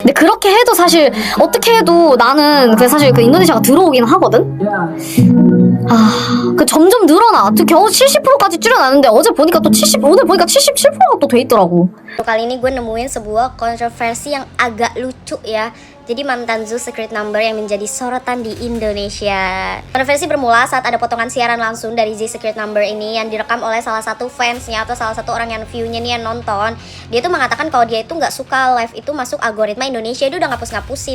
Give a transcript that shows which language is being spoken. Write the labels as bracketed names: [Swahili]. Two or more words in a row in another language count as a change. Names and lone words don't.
[Korean] 근데 그렇게 해도 사실 어떻게 해도 나는 사실 인도네시아가 들어오긴 하거든. 그 점점 늘어나. 겨우 70%까지 줄여놨는데 어제 보니까 또 오늘 보니까 77%가 또 돼 있더라고. [Indonesian] Kali ini gue nemuin sebuah kontroversi yang agak lucu ya. Jadi mantan Zoo Secret Number yang menjadi sorotan di Indonesia. Kontroversi bermula saat ada potongan siaran langsung dari Z Secret Number ini yang direkam oleh salah satu fansnya atau salah satu orang yang view-nya nih yang nonton. Dia tuh mengatakan kalau dia itu nggak suka live itu masuk algoritma Indonesia, dia udah ngapus-ngapusin.